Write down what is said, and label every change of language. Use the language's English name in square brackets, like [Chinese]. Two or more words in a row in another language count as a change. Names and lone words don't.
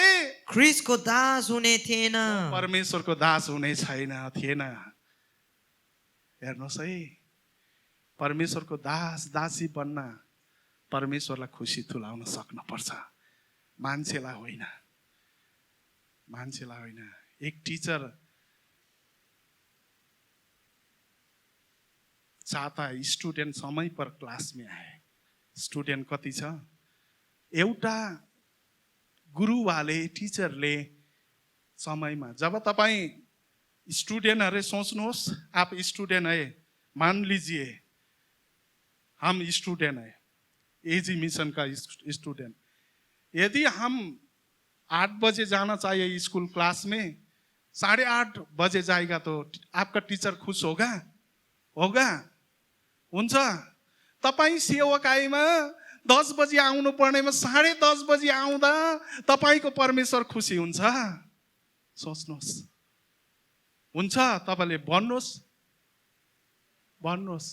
[Nepali] क्रिस्टको दास हुने थिएन। परमेश्वरको दास हुने थिएन। हेर्नुहोस् है, परमेश्वरको दास दासी बन्न परमेश्वरलाई खुसी तुल्याउन सक्नुपर्छ, मान्छेलाई होइन, मान्छेलाई होइन। [Hindi] एक टीचर चाहता है स्टूडेंट समय पर क्लास में आए। [Nepali] स्टूडेंट कति छ? एउटा गुरुवाले, टीचरले समयमा, जब तपाईं स्टूडेंट सोच्नुहोस्, [Hindi] आप स्टूडेंट है, मान लीजिए हम स्टूडेंट है, एजी मिशन का स्टूडेंट। यदि हम 8 बजे जाना चाहिए स्कूल क्लास में, 8:30 बजे जाएगा तो आपका टीचर खुश होगा? होगा? [Nepali] हुन्छ? तपाईं सेवकाईमा 10 बजे आउनु पर्नेमा 10:30 बजे आउँदा तपाईको परमेश्वर खुसी हुन्छ? सोच्नुहोस्। हुन्छ? तपाईले भन्नुहोस्, भन्नुहोस्।